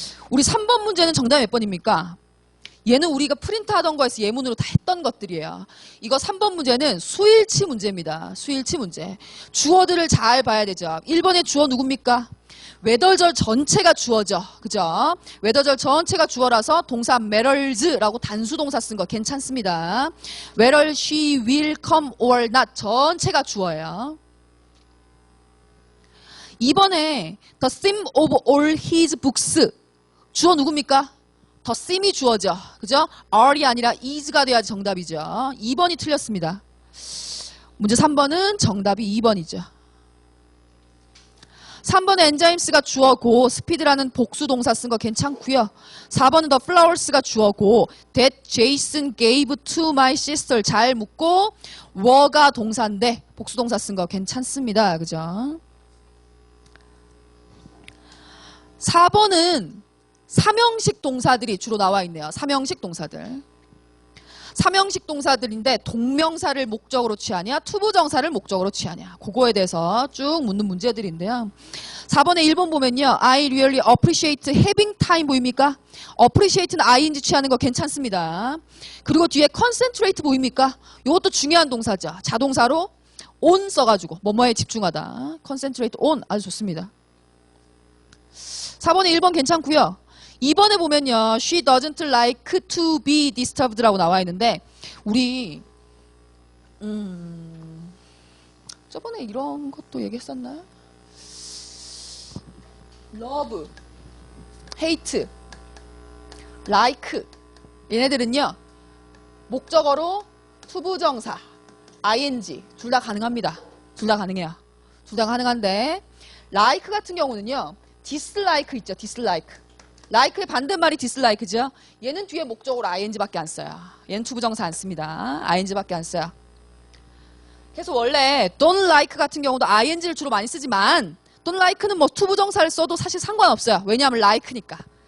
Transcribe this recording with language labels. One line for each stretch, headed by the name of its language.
Korean: 우리 3번 문제는 정답 몇 번입니까? 얘는 우리가 프린트하던 거에서 예문으로 다 했던 것들이에요. 이거 3번 문제는 수일치 문제입니다. 수일치 문제. 주어들을 잘 봐야 되죠. 1번의 주어 누굽니까? 웨더절 전체가 주어죠. 그죠? 웨더절 전체가 주어라서 동사 matters라고 단수동사 쓴 거 괜찮습니다.
English: whether she will come or not
Korean: 전체가 주어예요. 2번에
English: the theme of all his books
Korean: 주어 누굽니까? 더 them이 주어죠. 그죠? are이 아니라 is가 돼야지 정답이죠. 2번이 틀렸습니다. 문제 3번은 정답이 2번이죠. 3번에 enzymes 주어고 speed라는 복수 동사 쓴 거 괜찮고요. 4번은
English: the flowers
Korean: 가 주어고
English: that Jason gave to my sister
Korean: 잘 묻고 were가 동사인데 복수 동사 쓴 거 괜찮습니다. 그죠? 4번은 삼형식 동사들이 주로 나와 있네요. 삼형식 동사들. 삼형식 동사들인데 동명사를 목적으로 취하냐 투부정사를 목적으로 취하냐 그거에 대해서 쭉 묻는 문제들인데요. 4번에 1번 보면요.
English: I really appreciate having time
Korean: 보입니까? appreciate는 ing 취하는 거 괜찮습니다. 그리고 뒤에 concentrate 보입니까? 이것도 중요한 동사죠. 자동사로 on 써가지고 뭐뭐에 집중하다.
English: concentrate on
Korean: 아주 좋습니다. 4번에 1번 괜찮고요. 2번에 보면요.
English: She doesn't like to be disturbed
Korean: 라고 나와 있는데 우리 저번에 이런 것도 얘기했었나요?
English: love, hate, like
Korean: 얘네들은요. 목적어로 투부정사, ing 둘 다 가능합니다. 둘 다 가능해요. 둘 다 가능한데 like 같은 경우는요. dislike 있죠. dislike. like의 반대말이 dislike죠. 얘는 뒤에 목적으로 ing밖에 안 써요. 얘는 투부정사 안 씁니다. ing밖에 안 써요. 그래서 원래
English: don't like
Korean: 같은 경우도 ing를 주로 많이 쓰지만 don't like는 뭐 투부정사를 써도 사실 상관없어요. 왜냐하면 like니까.